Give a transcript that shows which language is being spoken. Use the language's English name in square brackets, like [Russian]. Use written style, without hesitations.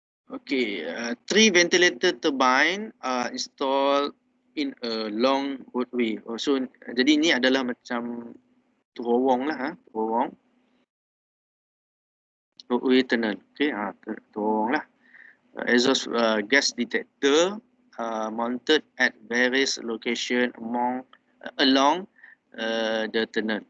[English] Okay, 3 ventilator turbine are installed in a long roadway. [Malay] So jadi ni adalah macam terowong lah, terowong. [English] Roadway tunnel. Okay, [Malay] terowong lah. [English] Exhaust gas detector mounted at various location along the tunnel.